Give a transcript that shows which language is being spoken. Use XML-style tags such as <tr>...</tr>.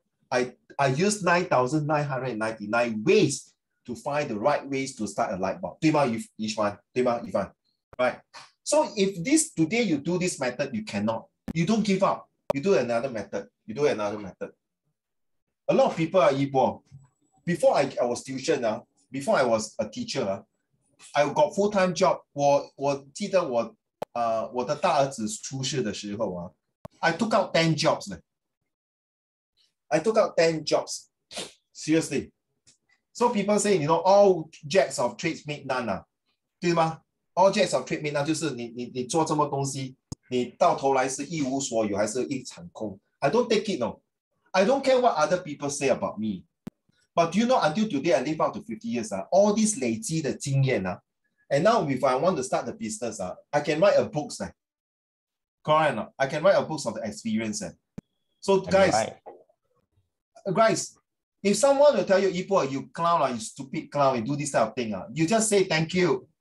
<en>I used 9,999 ways to find the right ways to start a light bulb.</en> <zh>对吗,</zh> <en>Ishwan? 对吗, Ivan? Right? So if this today you do this method, you cannot. You don't give up. You do another method. You do another method. A lot of people are Igbo. Before I was tuition, before I was a teacher, I got full-time job.</en> <zh>我记得我的大儿子出世的时候</zh> <en>I took out 10 jobs. I took out 10 jobs. Seriously. So people say, you know, all jacks of trades make none.</en> <zh>对吗?</zh> <en>All jacks of trade make none</en> <zh>就是你做这么东西，你到头来是一无所有还是一场空。</zh> <en>I don't take it, no. I don't care what other people say about me. But do you know, until today, I live up to 50 years, all these</en> <zh>累积的经验,</zh> <en>and now if I want to start the business, I can write a book. Correct? I can write a book of the experience. So guys, if someone will tell you, Ipo, you clown, you stupid clown, you do this type of thing, you just say thank you.</en>